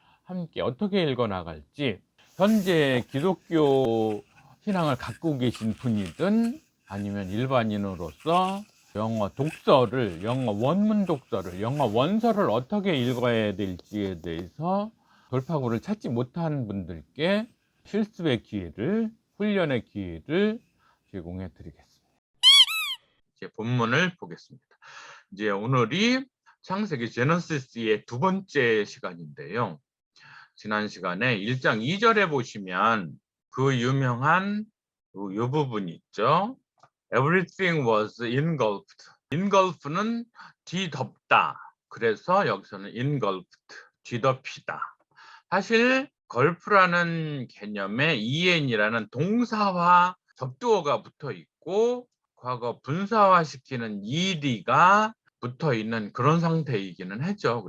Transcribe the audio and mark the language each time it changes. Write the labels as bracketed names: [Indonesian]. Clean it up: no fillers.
[Korean] 함께 어떻게 읽어 나갈지 현재 기독교 신앙을 갖고 계신 분이든 아니면 일반인으로서 영어 독서를, 영어 원문 독서를, 영어 원서를 어떻게 읽어야 될지에 대해서 돌파구를 찾지 못한 분들께 실습의 기회를, 훈련의 기회를 제공해 드리겠습니다. 이제 본문을 보겠습니다. 이제 오늘이 창세기 제너시스의 두 번째 시간인데요. 지난 시간에 1장 2절에 보시면 그 유명한 이 부분 있죠. [English] Everything was engulfed. [Korean] engulf는 뒤덮다. 그래서 여기서는 engulfed, 뒤덮이다. 사실 걸프라는 개념에 en이라는 동사와 접두어가 붙어 있고 과거 분사화시키는 ed가 붙어 있는 그런 상태이기는 하죠.